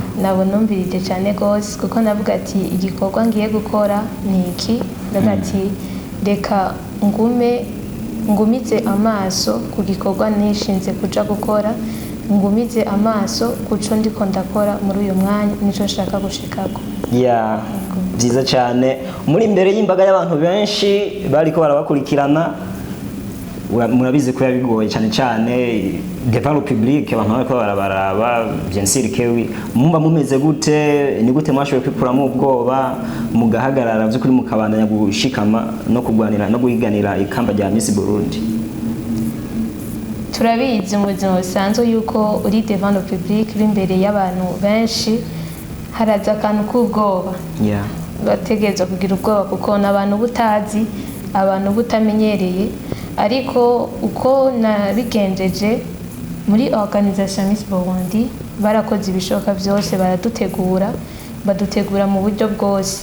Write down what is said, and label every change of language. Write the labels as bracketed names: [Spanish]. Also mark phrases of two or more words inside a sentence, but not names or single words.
[Rundi] Nabo numvirije cyane gose kuko navuga ati igikorwa ngiye gukora ni iki, ndavuga ati reka ngumize amaso ku gikorwa nishinze kuja gukora, ngumize amaso kuco ndiko ndakora muri uyu mwanya nico nshaka gushikako. Yeah. Byiza cyane muri imbere y'imbaga y'abantu benshi bariko barabakurikirana. Murabizi ko yabigoye cyane [French] devant le public [Rundi] abantu bariko barabaraba [French] bien sûr [Rundi] kewi mumba mumeze gute, ni gute mwashoboye kwikuramo ubwoba mugahagarara by'ukuri mukabandanya gushikama no kugwanira no guhiganira ikamba rya Miss Burundi? Turabizi mu buzima busanzwe yuko uri [French] devant le public [Rundi] imbere y'abantu benshi haraza akantu k'ubwoba. Yeah. Bategereza kugira ubwoba kuko n'abantu butazi, abantu butamenyereye, ariko uko nabigenjeje muri organisation Miss Burundi barakoze ibishoka byose, badutegura mu buryo bwose.